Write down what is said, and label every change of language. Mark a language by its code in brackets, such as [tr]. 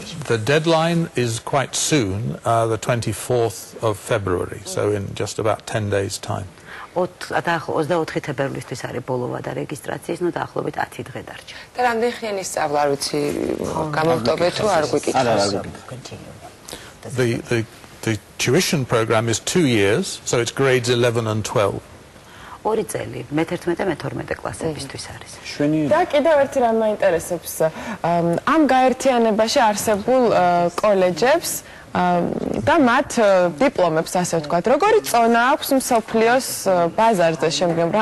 [en] The deadline is quite soon, the 24th of February, so in just about 10 days' time. [ka] 24 თებერვლისთვის არის ბოლო ვადა რეგისტრაციის, დაახლოებით 10 დღე დარჩა. და რამდენი ხანი სწავლა არ ვიცი, გამოვტოვე თუ არ გვიკითხავს? [en] The tuition program is 2 years, so it's grades 11 and 12. [ka] 2 წელი, მე-11 და მე-12 კლასებისთვის არის. და კიდევ ერთი რამ მაინტერესებს, ამ გაერთიანებაში არსებულ კოლეჯებს და მათ დიპლომებს, ასე ვთქვათ, როგორი წონა აქვს მსოფლიოს ბაზარზე შემდგომ?